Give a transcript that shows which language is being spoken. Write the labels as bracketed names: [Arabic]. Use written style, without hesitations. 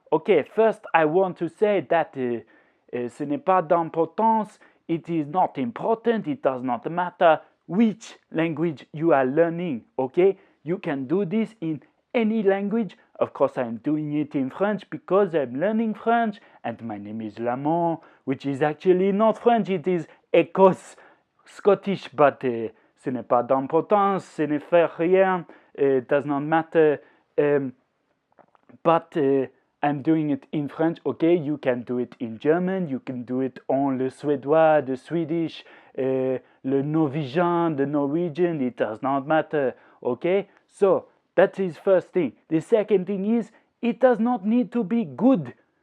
[English] Okay, first I want to say that [French] ce n'est pas d'importance. [English] It is not important. It does not matter which language you are learning. Okay, you can do this in any language. Of course, I'm doing it in French because I'm learning French, and my name is Lamont, which is actually not French. It is Écosse, Scottish, but [French] ce n'est pas d'importance. Ce ne fait rien. [English] It does not matter. But I'm doing it in French. Okay, you can do it in German, you can do it on le suédois, the Swedish, le Norwegian, the Norwegian, it does not matter. Okay, so that is first thing. The second thing is, it does not need to be good.